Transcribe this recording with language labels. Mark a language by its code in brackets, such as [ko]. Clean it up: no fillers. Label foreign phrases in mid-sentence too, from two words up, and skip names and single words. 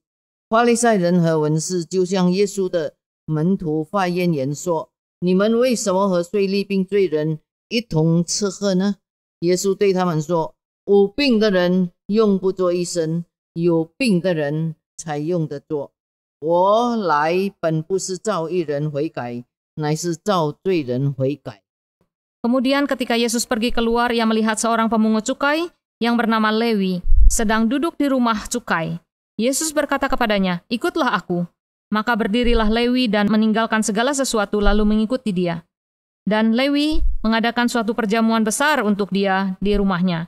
[zh] 法利赛人和文士就向耶稣的门徒发怨言说：“你们为什么和税吏并罪人一同吃喝呢？” 耶稣对他们说：“无病的人用不着医生，有病的人才用得着。我来本不是召义人悔改，乃是召罪人悔改。” [id] Kemudian ketika Yesus pergi keluar, ia melihat seorang pemungut cukai yang bernama Lewi sedang duduk di rumah cukai. Yesus berkata kepadanya, "Ikutlah aku." Maka berdirilah Lewi dan meninggalkan segala sesuatu lalu mengikuti dia. Dan Lewi mengadakan suatu perjamuan besar untuk dia di rumahnya.